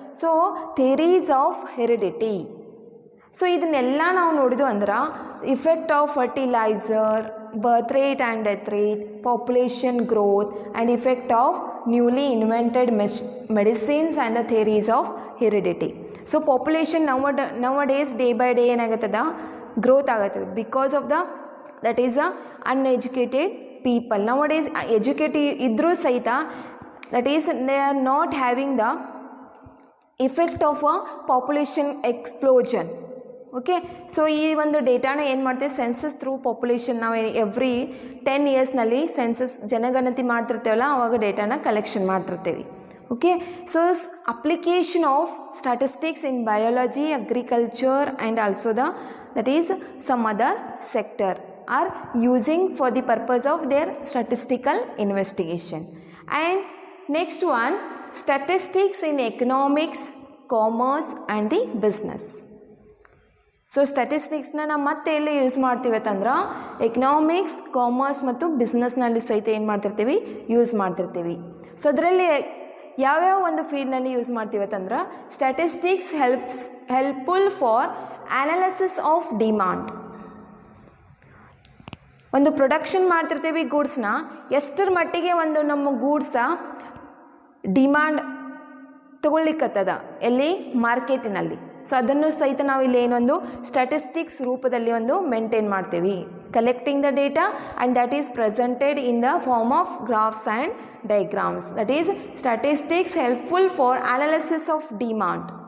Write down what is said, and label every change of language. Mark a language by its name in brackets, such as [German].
[English] So theories of heredity. So [Kannada] ಇದನ್ನೆಲ್ಲ ನಾವು ನೋಡಿದ್ವು ಅಂದ್ರೆ [English] Effect of fertiliser, birth rate and death rate, population growth and effect of newly invented medicines and the theories of heredity. So population nowadays day by day [Kannada] ಏನಾಗುತ್ತದ, [English] growth [Kannada] ಆಗುತ್ತದೆ [English] Because of that is uneducated people. Nowadays educated [Kannada] ಇದ್ದರೂ ಸಹಿತ [English] that is they are not having the effect of a population explosion. [Kannada] Okay, so ಈ ಒಂದು ಡೇಟಾನ ಏನು ಮಾಡ್ತೀವಿ, census through population ನಾವು ಎವ್ರಿ 10 ಇಯರ್ಸ್ನಲ್ಲಿ ಸೆನ್ಸಸ್ ಜನಗಣತಿ ಮಾಡ್ತಿರ್ತೇವಲ್ಲ, ಆವಾಗ ಡೇಟಾನ ಕಲೆಕ್ಷನ್ ಮಾಡ್ತಿರ್ತೀವಿ. [English] Okay, so application of statistics in biology, agriculture and also that is some other sector are using for the purpose of their statistical investigation. And next one, statistics in economics, commerce and the business. [Kannada] So ಸ್ಟ್ಯಾಟಿಸ್ಟಿಕ್ಸ್ನ ನಾವು ಮತ್ತೆ ಎಲ್ಲಿ use ಮಾಡ್ತೀವಿ ಅಂತಂದ್ರೆ economics, commerce ಮತ್ತು ಬಿಸ್ನೆಸ್ನಲ್ಲಿ ಸಹಿತ ಏನು ಮಾಡ್ತಿರ್ತೀವಿ, use ಮಾಡ್ತಿರ್ತೀವಿ. ಸೊ ಅದರಲ್ಲಿ ಯಾವ್ಯಾವ ಒಂದು ಫೀಲ್ಡ್ನಲ್ಲಿ ಯೂಸ್ ಮಾಡ್ತೀವಿ ಅಂತಂದ್ರೆ [English] Statistics helpful for analysis of demand. [Kannada] ಒಂದು ಪ್ರೊಡಕ್ಷನ್ ಮಾಡ್ತಿರ್ತೀವಿ ಗೂಡ್ಸ್ನ, ಎಷ್ಟರ ಮಟ್ಟಿಗೆ ಒಂದು ನಮ್ಮ ಗೂಡ್ಸ ಡಿಮಾಂಡ್ ತೊಗೊಳ್ಲಿಕ್ಕತ್ತದ ಎಲ್ಲಿ, ಮಾರ್ಕೆಟಿನಲ್ಲಿ. ಸೊ ಅದನ್ನು ಸಹಿತ ನಾವು ಇಲ್ಲಿ ಏನೊಂದು ಸ್ಟ್ಯಾಟಿಸ್ಟಿಕ್ಸ್ ರೂಪದಲ್ಲಿ ಒಂದು ಮೇಂಟೈನ್ ಮಾಡ್ತೀವಿ. [English] collecting the data, and that is presented in the form of graphs and diagrams. That is statistics helpful for analysis of demand.